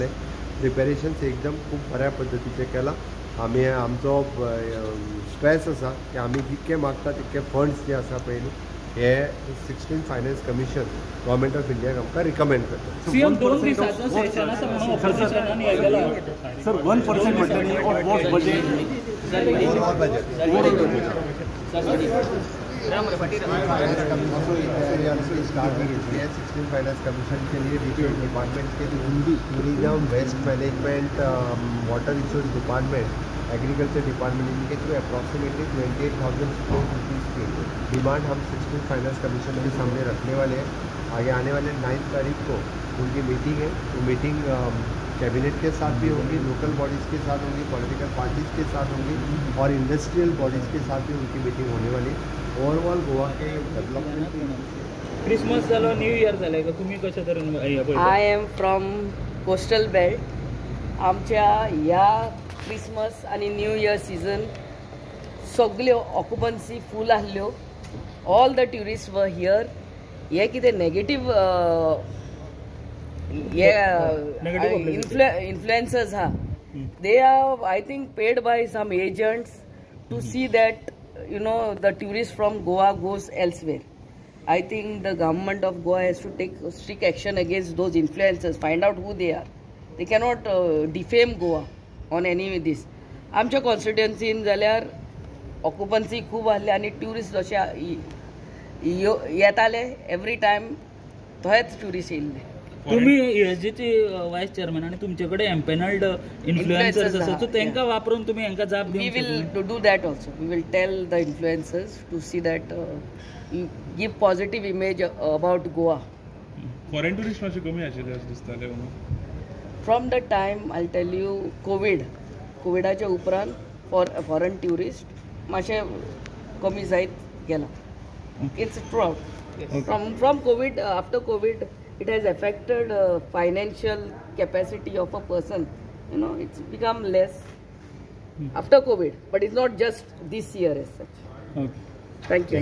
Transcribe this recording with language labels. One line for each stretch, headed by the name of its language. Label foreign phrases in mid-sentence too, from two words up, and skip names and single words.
Konkani: प्रिपेरेशन्स एकदम खूब बऱ्या पद्दतीचे केला. आमी आमचो स्ट्रेस आसा की आमी जितके मागता तितके फंड्स जे आसा पळय न्ही हे 16
English: finance commission government of India
Konkani: आमकां रिकमेंड करता. सीएम 2 दिसाचो सेशन आसा म्हणून ऑपोजिशनान आयला.
English: सर 1% म्हटल्यानी of what budget finance commission
Hindi: के लिए
English: different department
Hindi: के लिए
English: tourism, waste management, water resource department, agriculture department,
Hindi: इनके थ्रू अप्रॉक्सीमेटली 28,000 करोड़ रुपीज़ की डिमांड हम 16
English: finance commission
Hindi: के सामने रखने वाले हैं. आगे आने वाले 9 तारीख को उनकी मीटिंग है. वो मीटिंग कैबिनेट के साथ भी होंगी,
English: local bodies
Hindi: के साथ होंगी,
English: political parties
Hindi: के साथ होंगी और
English: industrial bodies
Hindi: के साथ भी उनकी मीटिंग होने वाली. ओवरऑल गोवा के डेवलपमेंट
Konkani: क्रिसमस जालो,
English: new year
Konkani: जालें का तुमी कशे तरेन
English: I am from coastal belt.
Konkani: आमच्या ह्या क्रिसमस आनी
English: new year season
Konkani: सगल्यो ऑक्युपन्सी फूल आसल्यो.
English: all the tourist were here.
Konkani: हे कितें
English: नेगेटीव influencers they are, I think, paid by some agents to see that the tourists from Goa goes elsewhere. I think the government of Goa has to take strict action against those influencers, find out who they are. They cannot defame Goa on any of this.
Konkani: आमच्या कॉन्स्टिट्युएन्सीन जाल्यार ऑक्युपन्सी खूब आसले आनी ट्युरिस्ट जशे येताले
English: every time
Konkani: थंयच ट्युरिस्ट येयल्ले. तुम्ही ESGचे
English: vice chairman
Konkani: आणि तुमच्याकडे
English: empanelled influencers
Konkani: आसात, सो तांकां वापरून तुम्ही हांकां जाप दिवंक शकता.
English: We will do that also. We will tell the influencers to see that give positive image about Goa. foreign tourist
Konkani: मातशे कमी आशिल्ले अशें दिसताले.
English: From the time I'll tell you
Konkani: कोविडाच्या उपरांत
English: foreign tourist
Konkani: मातशे कमी जायत गेला.
English: It's true. From COVID, after COVID, it has affected financial capacity of a person. It's become less after COVID, but it's not just this year as such. Okay. Thank you.